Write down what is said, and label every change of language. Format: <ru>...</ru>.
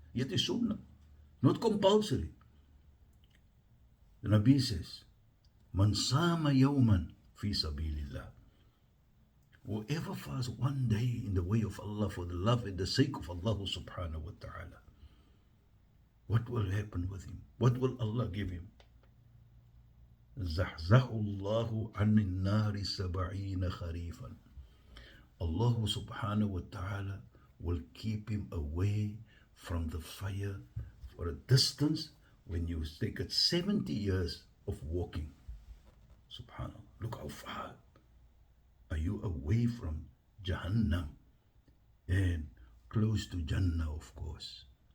<en>Yet is sunnah, not compulsory. The Nabi says,</en> <ar>Man sama yawman fi sabilillah.</ar> <en>Whoever fasts one day in the way of Allah for the love and the sake of Allah subhanahu wa ta'ala, what will happen with him? What will Allah give him?</en> <ar>زحزح الله عن النار 70 خريفا.</ar> <en>Allah subhanahu wa ta'ala will keep him away from the fire for a distance when you take it 70 years of walking. Subhanallah. Look how far are you away from Jahannam and close to Jannah, of course.</en>